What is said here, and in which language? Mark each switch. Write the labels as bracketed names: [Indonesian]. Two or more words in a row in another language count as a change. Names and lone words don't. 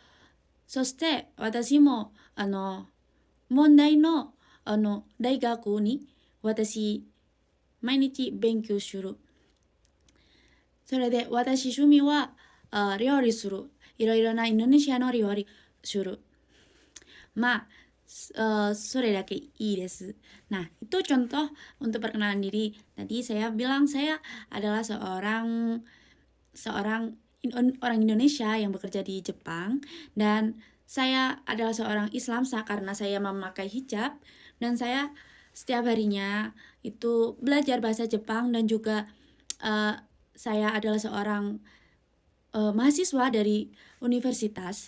[Japanese] そして、私も、問題の、大学に、私、毎日勉強する。それで、私趣味は、料理する。いろいろなインドネシアの料理する。 [Indonesian] Nah, itu contoh untuk perkenalan diri. Tadi saya bilang saya adalah seorang orang Indonesia yang bekerja di Jepang dan saya adalah seorang Islam karena saya memakai hijab dan saya setiap harinya itu belajar bahasa Jepang dan juga saya adalah seorang mahasiswa dari universitas.